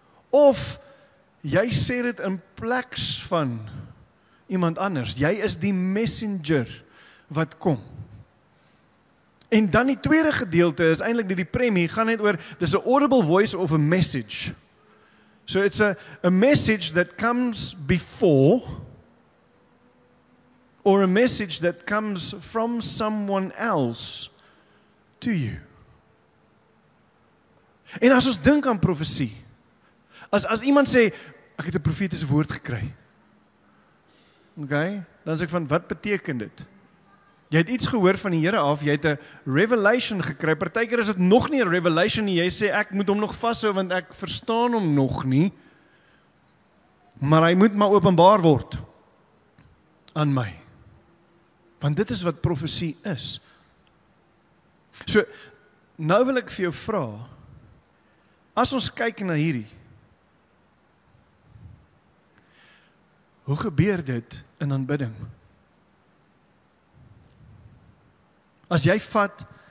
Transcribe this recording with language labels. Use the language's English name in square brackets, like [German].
[Afrikaans] Of jy sê dit in plek van iemand anders. Jy is die messenger wat kom. En dan die tweede gedeelte is eintlik die premie, gaan net oor, dis 'n audible voice of a message. [English] So it's a message that comes before, or a message that comes from someone else to you. [Afrikaans] En as ons dink aan profesie, as iemand sê, ek het 'n profetiese woord gekry. Okay, dan sê ek van, wat beteken dit? Jy het iets gehoor van die Here af, jy het 'n revelation gekry. Partykeer is dit nog nie 'n revelation nie. Jy sê ek moet hom nog vashou want ek verstaan hom nog nie. Maar hy moet maar openbaar word aan my. Want dit is wat profesie is. So nou wil ek vir jou vra, as ons kyk na hierdie, hoe gebeur dit in aanbidding? As jy vat